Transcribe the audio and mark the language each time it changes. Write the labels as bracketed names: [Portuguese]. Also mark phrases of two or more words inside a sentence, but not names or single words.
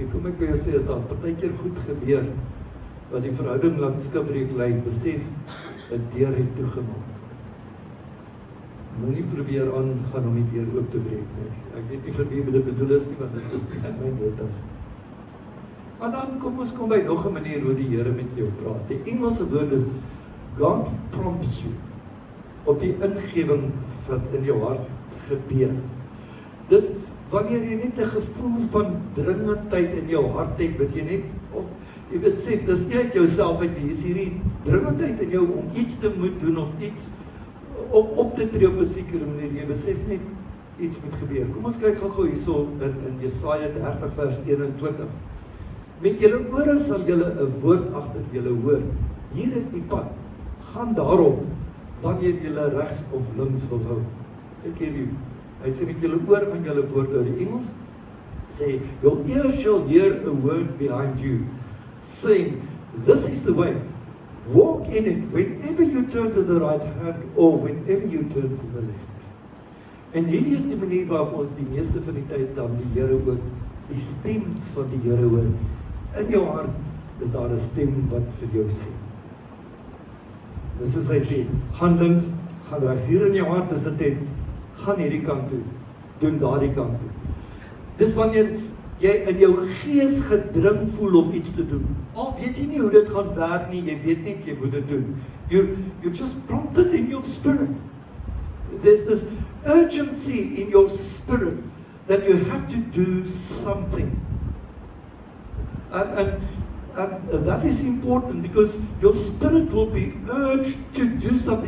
[Afrikaans] Kom ek by jou sê, as daar partykeer goed gebeur wat die verhouding laat skipbreek lê, besef 'n deur het toegemaak. Moenie probeer aangaan om die deur oop te breek nie. Ek weet nie vir wie dit bedoel is nie, want dit is nie in my notas. Maar dan kom by nog 'n manier hoe die Here met jou praat. Die Engelse woord is [English] God prompts you, [Afrikaans] op die ingewing wat in jou hart gebeur. Dis wanneer jy net 'n gevoel van dringendheid in jou hart het, wat jy net jy besef, dis nie uit jouself uit nie, is hierdie dringendheid in jou om iets te moet doen of iets op te tree op 'n sekere manier. Jy besef net iets moet gebeur. Kom ons kyk gou hierso in Jesaja 30 vers 21. Met julle ore sal julle 'n woord agter julle hoor. Hier is die pad. Gaan daarop wanneer julle regs of links wil hou. Kyk hier. Hy sê met julle oor gaan julle woord hou. Die Engels sê [English] your ear shall hear a word behind you, saying This is the way. Walk in it whenever you turn to the right hand or whenever you turn to the left. [Afrikaans] En hierdie is die manier waarop ons die meeste van die tyd dan die Here ook, die stem van die Here hoor. In jou hart is daar 'n stem wat vir jou sê. Dis soos hy sê, gaan links, gaan regs. Hier in jou hart is dit net, gaan hierdie kant toe, doen daardie kant toe. Dis wanneer jy in jou gees gedring voel om iets te doen. Al weet jy nie hoe dit gaan werk nie, jy weet net jy moet dit doen. [English] You just prompted in your spirit. There's this urgency in your spirit that you have to do something. And that is important because your spirit will be urged to do something.